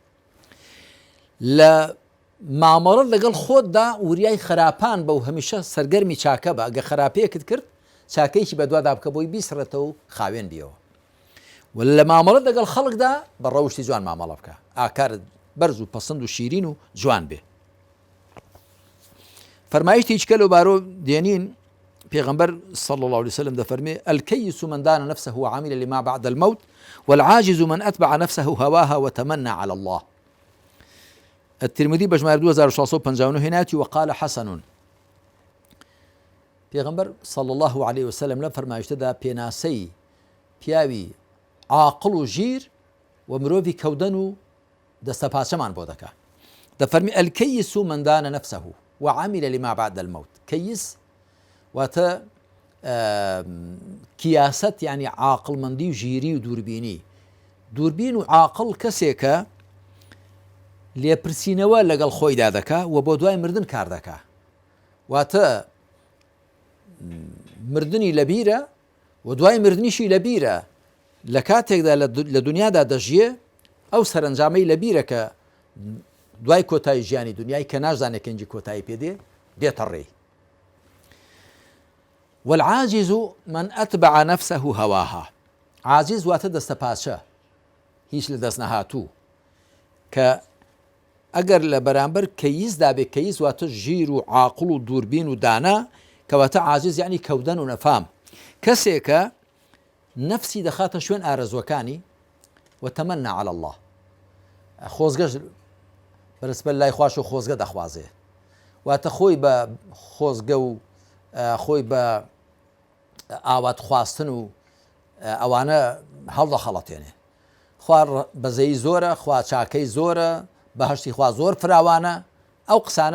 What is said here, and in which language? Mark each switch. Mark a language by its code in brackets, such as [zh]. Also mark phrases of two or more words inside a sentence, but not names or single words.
[ckb] لە مامەڵەت لەگەڵ خۆتدا وریای خراپان بە و هەمیشە سەرگەرمی چاکە بە ئەگە خراپەیەکت کرد چاکەیەکی بەدوادا بکە بۆی بیسڕێتەوە و خاوێن بیەوە و لە مامەڵەت لەگەڵ خەڵکدا بە ڕەوشتی جوان مامەڵە بکە ئاکارت بەرز و پەسەند و شیرین و جوان بێ فەرمایشتی هیچ کە لەو بارۆ دێنین پێغەمبەر [ar] صلى الله عليه وسلم [ckb] دەفەرمێ [ar] الكيس من دان نفسه وعمل لما بعد الموت والعاجز من أتبع نفسه هواها وتمنى على الله الترمذي بجمار 2659 هناتي وقال حسن [ckb] پێغەمبەر [ar] صلى الله عليه وسلم [ckb] لە فەرمایشتەدا پێناسەی پیاوی عاقڵ و ژیر و مرۆڤی کەودەن و دەستەپاچەمان بۆ دەکات دەفەرمی [ar] الكيس من دان نفسه وعمل لما بعد الموت [ckb] كيس واتە کیاست یعنی عاقڵمەندی و ژیری و دووربین و عاقڵ کەسێکە لێپرسینەوە لەگەڵ خۆیدا دەکا و بۆ دوای مردن کار دەکا واتە مردنی لەبیرە و دوای مردنیشی لەبیرە لە کاتێکدا لە دنیادا دەژیە ئەو سەرنجامەی لەبیرە کە دوای کۆتایی ژیانی دنیای کە نازانێت کەنجی کۆتایی پێدێ دێتە ڕێی [ar] والعاجز من أتبع نفسه هواها [ckb] عاجز واتە دەستەپاچە هیچ لە دەست نەهاتوو کە ئەگەر لە بەرامبەر کەییزدا بێ کەییز واتە ژیر و عاقڵ و دووربین و دانا کەواتە عاجز یعنی کەودەن و نەفام کەسێکە نەفسی دەخاتە شوێن ئارەزوەکانی وتەمەنە [ar] على الله [ckb] خۆزگەش بەرزبەر لای خوش و خۆزگە دەخوازێ واتە خۆی بە خۆزگە و خۆی بە ئاوات خواستن و ئەوانە هەڵدەخەڵەتێنێ خوا بەزەی زۆرە خوا چاکەی زۆرە بەهشتی خوا زۆر فراوانە ئەو قسانە